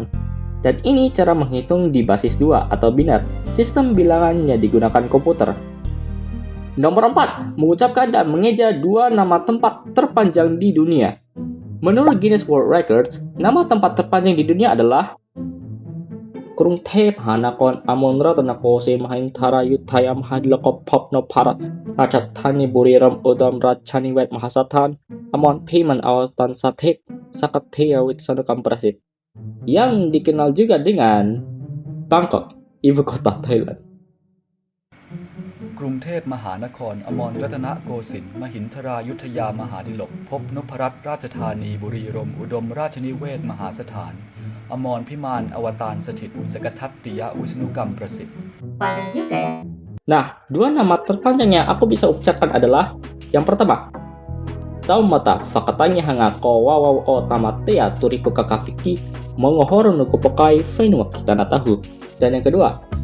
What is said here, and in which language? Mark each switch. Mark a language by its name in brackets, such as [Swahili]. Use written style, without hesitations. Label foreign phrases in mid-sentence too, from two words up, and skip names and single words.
[Indonesian] Dan ini cara menghitung di basis 2 atau biner. Sistem bilangannya digunakan komputer. Nomor 4, mengucapkan dan mengeja 2 nama tempat terpanjang di dunia. Menurut Guinness World Records, nama tempat terpanjang di dunia adalah กรุงเทพมหานครอมรรัตนโกสินทร์มหินทรายุทธยามหาดิลกภพนพรัตน์ราชธานีบุรีรัมย์อุดมราชนิเวศน์มหาสถานอมรพิมานอวตารสถิต Sakataya Witsanukam Prasid, yang dikenal juga dengan Bangkok, ibu kota Thailand. กรุงเทพมหานครอมรรัตนโกสินทร์มหินทรายุทธยามหาดิลกภพนพรัตน์ราชธานีบุรีรัมย์อุดมราชนิเวศน์มหาสถานอมรพิมานอวตารสถิต Sakataya Witsanukam Prasid. Panjang juga ya. Nah, 2 nama terpanjang yang aku bisa ucapkan adalah yang pertama, Taumata Fakatanya Hangako Wawaw O Tamatea Turipu Kakapiki Mongohoro Nukupokai Fenua Kitana Tahu. Dan yang kedua,